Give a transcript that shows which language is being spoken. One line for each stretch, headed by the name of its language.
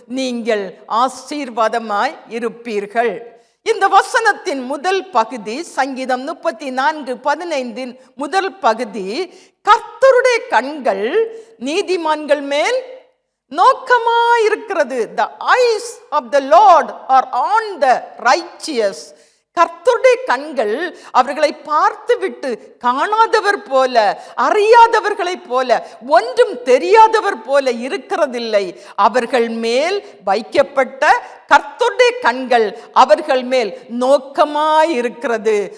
Tamil: நீங்கள் ஆசீர்வாதமாய் இருப்பீர்கள். இந்த வசனத்தின் முதல் பகுதி, சங்கீதம் 34:15 முதல் பகுதி, கர்த்தருடைய கண்கள் நீதிமான்கள் மேல் நோக்கமாயிருக்கிறது.
English: The eyes of the Lord are on the righteous.
Tamil: கர்த்தருடைய கண்கள் அவர்களை பார்த்துவிட்டு காணாதவர் போல, அறியாதவர்களைப் போல, ஒன்றும் தெரியாதவர் போல இருக்கிறதில்லை. அவர்கள் மேல் வைக்கப்பட்ட கர்த்தருடைய கண்கள் அவர்கள் மேல் நோக்கமாயிருக்கிறது.